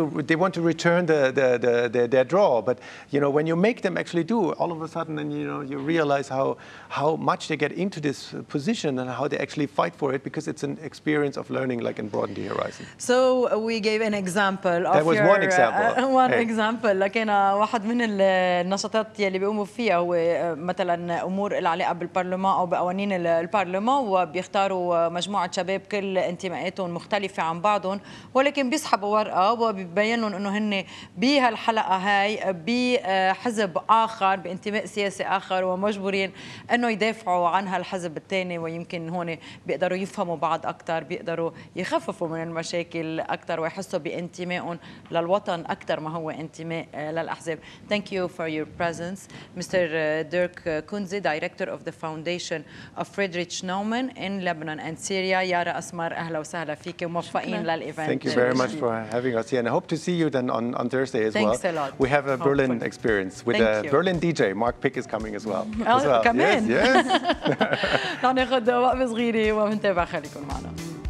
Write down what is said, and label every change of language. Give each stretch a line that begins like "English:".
English: They want to return their draw, but when you make them actually do, all of a sudden, and you realize how much they get into this position and how they actually fight for it, because it's an experience of learning, like, and broaden the horizon. So we gave an example of that was one example. One example.
Arabic: لكن واحد من النشاطات يلي بيقوموا فيها هو مثلا امور العلاقه بالبرلمان او بقوانين البرلمان، وبيختاروا مجموعه شباب كل انتماءاتهم مختلفه عن بعضهم، ولكن بيسحبوا ورقه وبيبين لهم انه هن بهالحلقه هاي بحزب اخر، بانتماء سياسي اخر، ومجبورين انه يدافعوا عن هالحزب الثاني، ويمكن هون بيقدروا يفهموا بعض اكثر، بيقدروا يخففوا من المشاكل أكثر ويحسوا بانتمائهم للوطن أكثر ما هو انتماء للأحزاب.
English: Thank you for your presence, Mr. Dirk Kunze, Director of the Foundation of Friedrich Naaman in Lebanon and Syria.
Arabic: Yara Asmar, أهلا وسهلا فيك وموفقين للإيفنت.
English: Thank you very much for having us here, and I hope to see you then on Thursday as well. Thanks a lot. We have a Berlin experience with a Berlin DJ. Mark Pick is coming as well.
Arabic: كمان.
English: Yes.
Arabic: ناخذ وقفة صغيرة ومنتابع، خليكم معنا.